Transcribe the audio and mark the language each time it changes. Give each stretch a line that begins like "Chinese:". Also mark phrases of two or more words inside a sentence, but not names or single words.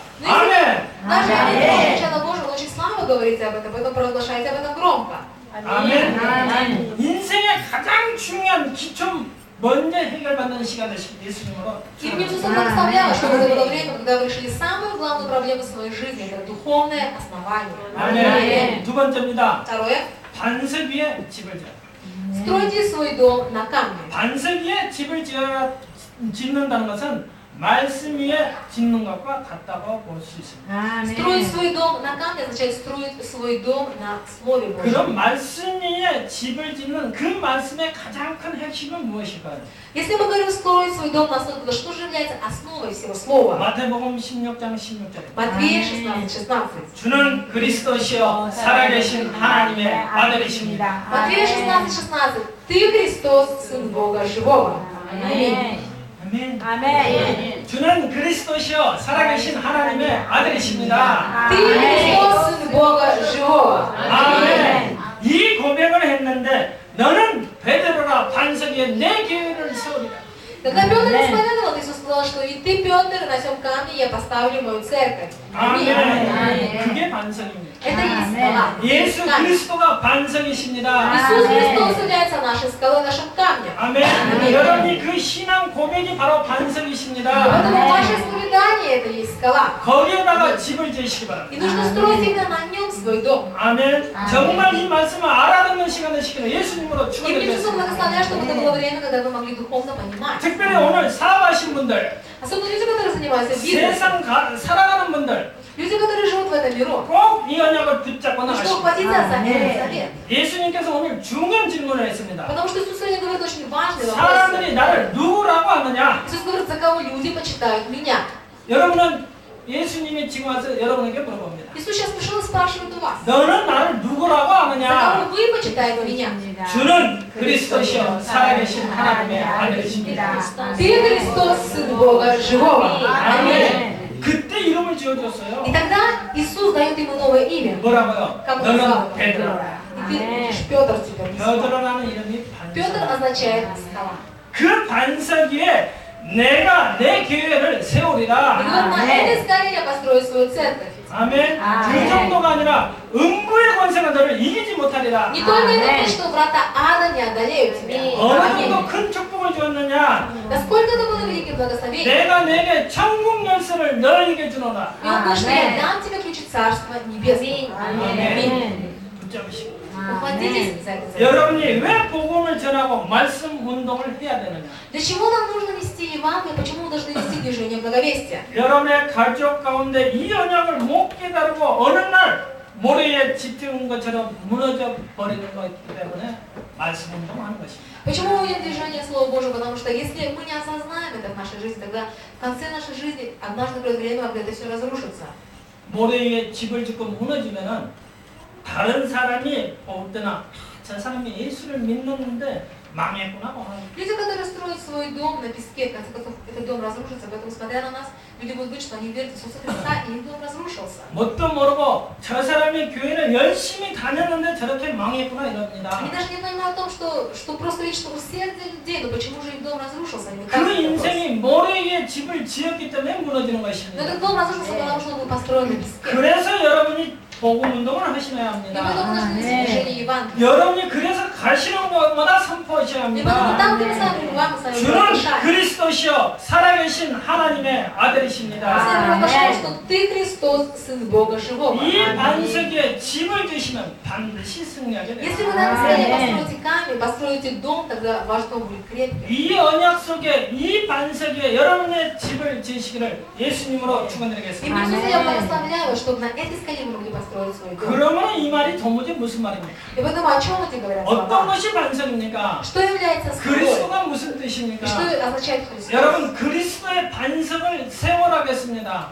Korean: 아멘.
Russian: Даже если чада Божий, он очень слабо говорите об этом, поэтому провозглашайте об этом громко.
Korean: 아멘. 아멘. 인생의 가장 중요한 기초 먼저 해결받는 시간 되시길 예수님으로
Russian: И мне Иисус
Korean: 축원합니다.
Russian: наставлял, что это было время, когда вы решили самую главную проблему своей жизни, это духовное основание.
Korean: 아멘. 두 번째입니다.
Russian: Второе.
Korean: 반석 위에 집을 지어.
Russian: Стройте свой дом на камне.
Korean: 반석 위에 집을 짓는다는 것은 말씀 위에 짓는 것과 같다고 볼 수 있습니다.
Russian: Строить свой дом на камне означает строить свой дом на Слове
Korean: 그럼
Russian: Божьем.
Korean: 말씀 위에 집을 짓는 그 말씀의 가장 큰 핵심은 무엇일까요?
Russian: Если мы говорим строить свой дом на основе, то что же является основой всего Слова?
Korean: 마태복음 16장 16절에
Russian: Матвея 16:16.
Korean: 주는 그리스도시요 살아계신 하나님의 아들이십니다.
Russian: Матвея 16:16. Ты Христос, Сын Бога Живого. Аминь.
Korean: 아멘. 아멘. 주는 그리스도시요 살아계신 하나님의 아들이십니다.
Russian: Ты Христос, Сын Бога Живого.
Korean: 아멘. 이 고백을 했는데 너는 베드로라 반석 위에 내 교회를 세우리라.
Russian: Когда Петр исповедовал, Иисус сказал, что и ты, Петр, на сем камне я поставлю мою церковь. Аминь.
Korean: 아멘. 그게 반석입니다.
Russian: Это и есть скала.
Korean: 예수
Russian: Камень.
Korean: 그리스도가 반석이십니다.
Russian: Иисус Христос является нашей скалой, нашим камнем.
Korean: 아멘. 여러분이 그 신앙 고백이 바로 반석이십니다.
Russian: Поэтому ваше исповедание это и есть скала.
Korean: 거기에다가 집을 지으시기
Russian: И
Korean: 바랍니다.
Russian: нужно строить именно на нем свой дом.
Korean: 아멘. 정말 이 말씀을 알아듣는 시간 되시기를 예수님으로
Russian: И мне Иисус
Korean: 축원드리겠습니다.
Russian: благословляет, чтобы это было время, когда вы могли духовно понимать.
Korean: 특별히 오늘 사업하신 분들,
Russian: Особенно люди, которые занимаются бизнесом,
Korean: 세상 살아가는 분들
Russian: люди, которые живут в этом миру.
Korean: 꼭 이 언약을 붙잡고
Russian: Что
Korean: 나가십시오.
Russian: хватиться за этот завет.
Korean: 예수님께서 오늘 중요한 질문을 했습니다.
Russian: Потому что Иисус сегодня говорит очень важный вопрос.
Korean: 사람들이 나를 누구라고 하느냐?
Russian: Иисус говорит, за кого люди почитают меня.
Korean: 여러분은 예수님이 지금 와서 여러분에게 물어봅니다.
Russian: Иисус сейчас пришел и спрашивает у вас.
Korean: 너는 나를 누구라고
Russian: За
Korean: 하느냐?
Russian: кого вы почитаете меня?
Korean: 주는 그리스도시요 살아계신 하나님의 아들이십니다.
Russian: Ты Христос, Сын Бога Живого.
Korean: 아멘. 그때 이름을 지어줬어요.
Russian: И тогда Иисус дает ему новое имя.
Korean: 뭐라고요?
Russian: Как он
Korean: 너는
Russian: назвал?
Korean: 베드로라.
Russian: И ты будешь Петр теперь.
Korean: 베드로라는 이름이
Russian: Петр
Korean: 반석.
Russian: означает скала.
Korean: 그 반석 위에 내가 내 교회를
Russian: И
Korean: 세우리라.
Russian: говорит, на этой скале я построю свою церковь.
Korean: 아멘. 아멘. 그 정도가 아니라 음부의 권세가 너를 이기지 못하리라.
Russian: Не только это, что врата ада не одолеют тебя.
Korean: 어느
Russian: Аминь.
Korean: 정도 큰 축복을 주었느냐?
Russian: Насколько это было великое благословение.
Korean: 내가 내게 천국 열쇠를 너에게 주노라.
Russian: И он говорит, что я Аминь. дам тебе ключи Царства Небесного. Аминь.
Korean: 붙잡으시고.
Russian: Ухватитесь за это.
Korean: 여러분이 왜 복음을 전하고 말씀 운동을 해야 되느냐?
Russian: Для чего нам нужно нести Евангелие? Почему мы должны нести движение благовестия?
Korean: 여러분의 가족 가운데 이 언약을 못 깨달고 어느 날 모래에 짙은 것처럼 무너져 버리는 것이기 때문에 말씀 운동하는 것입니다.
Russian: Почему мы видим движение Слова Божьего? Потому что если мы не осознаем это в нашей жизни, тогда в конце нашей жизни однажды придет время, когда это все разрушится.
Korean: 모래 위에 집을 짓고 무너지면은 다른 사람이 볼 때는 저 사람이 예수를 믿는데 망했구나.
Russian: Люди, которые строят свой дом на песке, в конце концов, этот дом разрушится. Поэтому, смотря на нас, люди будут говорить, что они верят в Иисуса Христа, и их дом разрушился.
Korean: 뭣도 모르고 저 사람이 교회를 열심히 다녔는데 저렇게 망했구나 이럽니다.
Russian: Они даже не понимают о том, что просто видят, что усердие людей, но почему же их дом разрушился? Они
Korean: 그
Russian: так вопрос.
Korean: 인생이 모래 위에 집을 지었기 때문에 무너지는
Russian: Но
Korean: 것입니다.
Russian: этот дом разрушился, потому что он был построен на песке.
Korean: 그래서 여러분이 복음 운동을 하셔야
Russian: И поэтому
Korean: 합니다.
Russian: нужно нести движение Евангелия.
Korean: 여러분이 그래서 가시는 곳마다 선포하셔야
Russian: И поэтому
Korean: 합니다.
Russian: там, где мы с вами пребываем, мы с вами
Korean: 주는
Russian: провозглашаем.
Korean: 그리스도시요 살아계신 하나님의 아들이십니다.
Russian: Мы провозглашаем, что ты Христос, Сын Бога Живого.
Korean: 이 반석에 집을 지시면 반드시 승리하게
Russian: Если
Korean: 됩니다.
Russian: вы на цели построите камень, построите дом, тогда ваш дом будет крепким.
Korean: 이 언약 속에 이 반석 위에 여러분의 집을 지으시기를 예수님으로
Russian: И
Korean: 축원드리겠습니다.
Russian: Иисуса я благословляю, чтобы на этой скале вы могли построить построить свой дом.
Korean: 그러면 이 말이 도무지 무슨 말입니까?
Russian: И поэтому о чем эти говорят
Korean: 어떤
Russian: слова?
Korean: 것이 반석입니까?
Russian: Что является скалой?
Korean: 그리스도가 무슨
Russian: И
Korean: 뜻입니까?
Russian: что означает Христос?
Korean: 여러분 그리스도의 반석을 세워라겠습니다.